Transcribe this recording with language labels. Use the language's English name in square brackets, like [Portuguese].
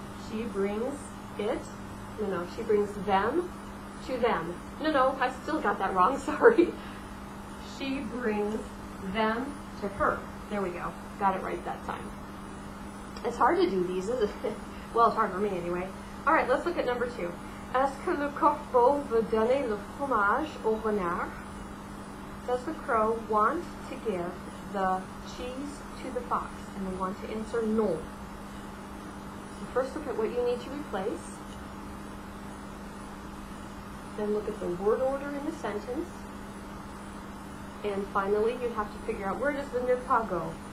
[English] She brings it, no, she brings them to them. No, I still got that wrong, sorry. She brings them to her. There we go. Got it right that time. It's hard to do these, isn't it? Well, it's hard for me anyway. All right, let's look at number 2. [French] Est-ce que le corbeau veut donner le fromage au renard? [English] Does the crow want to give the cheese to the fox? And we want to answer non. So first look at what you need to replace. Then look at the word order in the sentence. And finally, you have to figure out where does the ne pas go.